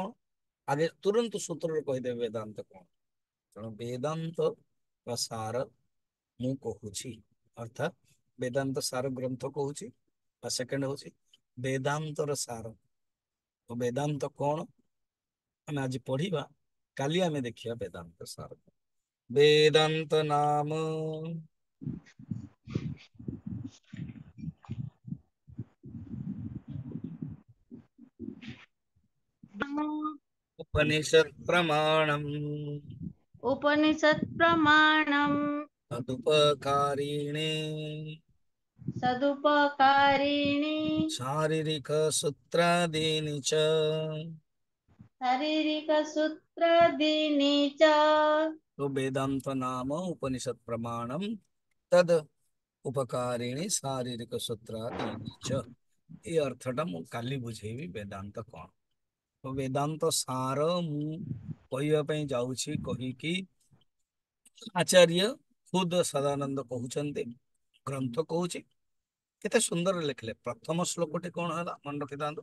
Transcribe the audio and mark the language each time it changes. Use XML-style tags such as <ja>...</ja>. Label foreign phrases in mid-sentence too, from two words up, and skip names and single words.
<or>ଆଗେ ତୁରନ୍ତ ସୂତ୍ରରେ କହିଦେବେ ବେଦାନ୍ତ କଣ। ତେଣୁ ବେଦାନ୍ତ ସାର ମୁଁ କହୁଛି, ଅର୍ଥାତ୍ ବେଦାନ୍ତ ସାର ଗ୍ରନ୍ଥ କହୁଛି। ଆଉ ସେକେଣ୍ଡ ହଉଛି ବେଦାନ୍ତର ସାର। ବେଦାନ୍ତ କଣ ଆମେ ଆଜି ପଢିବା, କାଲି ଆମେ ଦେଖିବା ବେଦାନ୍ତ ସାର।</or> <sa>ବେଦାନ୍ତ ନାମ उपनिषत् प्रमाणम् उपनिषत् प्रमाणम् तदुपकारिणे सदुपकारिणी शारीरिक सूत्रादीनि च शारीरिक सूत्रादीनि च। तो वेदांत नाम उपनिषद प्रमाणम तद उपकारिणी शारीरिक सूत्रादीनि च।</sa> <or>ଏ ଅର୍ଥଟା ମୁଁ କାଲି ବୁଝେଇବି ବେଦାନ୍ତ କଣ। ତ ବେଦାନ୍ତ ସାର ମୁଁ କହିବା ପାଇଁ ଯାଉଛି କହିକି ଆଚାର୍ଯ୍ୟ ଖୁଦ ସଦାନନ୍ଦ କହୁଛନ୍ତି, ଗ୍ରନ୍ଥ କହୁଛି। କେତେ ସୁନ୍ଦର ଲେଖିଲେ। ପ୍ରଥମ ଶ୍ଲୋକଟି କଣ ହେଲା ମନେ ରଖିଥାନ୍ତୁ।</or>